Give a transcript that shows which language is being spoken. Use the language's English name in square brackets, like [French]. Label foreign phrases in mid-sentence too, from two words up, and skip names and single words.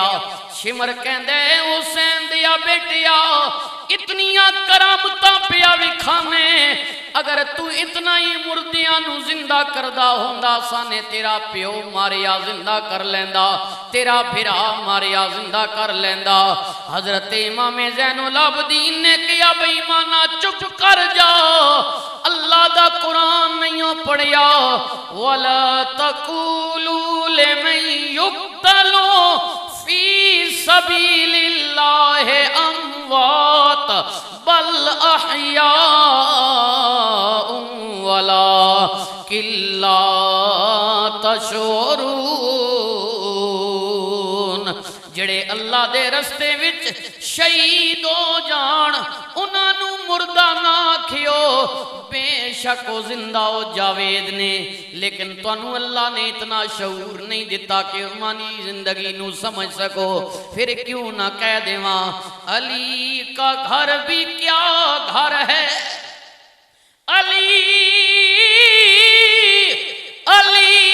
[Punjabi] شمر کہندے حسین دیا بیٹیا اتنیاں کرامتاں پیا وکھانے، اگر تو اتنا ہی مردیاں نوں زندہ کردا ہوندا، سانے تیرا پیو ماریا زندہ کر لیندا، تیرا بھرا ماریا زندہ کر لیندا. حضرت امام زین العابدین نے کہا بے ایمانا چپ کر جا، اللہ دا قرآن نہیں پڑھیا, [Arabic] ولا تقولوا لمن يقتل في سبيل الله أموات بل أحياء ولكن لا تشعرون. [Punjabi] جیہڑے اللہ دے رستے وچ شہید ہو جان انہوں نے مردہ نہ آکھیو, بیشک وہ زندہ ہو جاوید نے، لیکن تہانوں اللہ نے اتنا شعور نہیں دتا کہ انہانی زندگی نوں سمجھ سکو. [Urdu] پھر کیوں نہ کہہ دیواں علی کا گھر بھی کیا گھر ہے, अली अली